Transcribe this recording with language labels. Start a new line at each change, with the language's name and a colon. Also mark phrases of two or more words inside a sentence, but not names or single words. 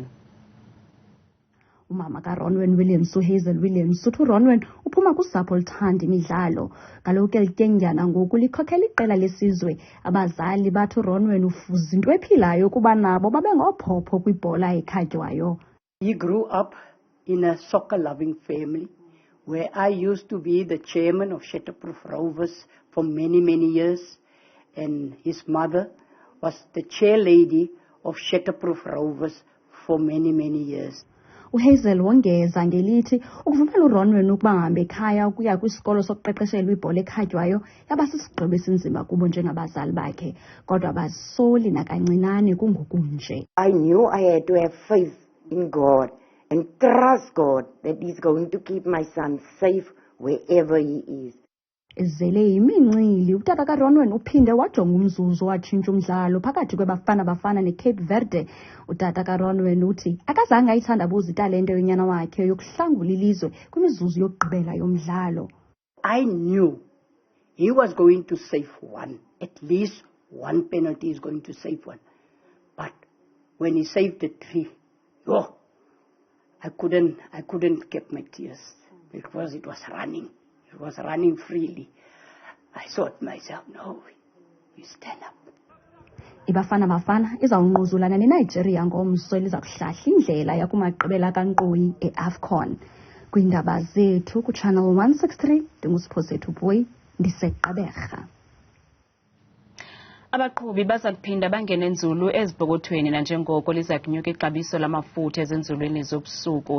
Xhosa: Umama ka-Ronwen Williams uHazel Williams uthi uRonwen uphuma kusapho oluthanda imidlalo. Kaloku ke lityengyana ngoku likhokhela iqela lesizwe. Abazali bathi uRonwen ufuza into ephilayo kuba nabo babe ngophopho kwibhola ekhatywayo.
English: He grew up in a soccer-loving family where I used to be the chairman of Shatterproof Rovers for many, many years, and his mother was the chair lady of Shatterproof Rovers for many, many years.
Xhosa: uHazel wongeza ngelithi ukuvumela uRonwen ukuba ahambe ekhaya ukuya kwisikolo sokuqeqeshela ibhola ekhatywayo yaba sisigqibo esinzima kubo njengabazali bakhe, kodwa bazisoli nakancinane kungokunje.
English: I knew I had to have faith in God and trust God that He's going to keep my son safe wherever he is.
Xhosa: Ezele imincili utata kaRonwen uphinde wajonga umzuzu watshintsha umdlalo phakathi kwebafana bafana neCape Verde. Utata kaRonwen uthi akazange ayithandabuza italente yonyana wakhe yokuhlangula ilizwe kwimizuzu yokugqibela yomdlalo.
English: I knew he was going to save one, at least one penalty is going to save one. But when he saved the three, I couldn't keep my tears because it was running. It was running freely. I thought myself, no, you stand up.
Xhosa: Ibafana bafana izawunquzulana neNigeria ngomso eliza kuhlahla indlela yakumagqibela kankqoyi eAFCON. Kwiindaba zethu kuchannel 163 ndingusiphosethu Boy ndiseGqeberha. Abaqhubi baza kuphinda bangene nzulu ezipokothweni nanjengoko liza kunyuka ixabiso lamafutha ezindlulweni zobusuku.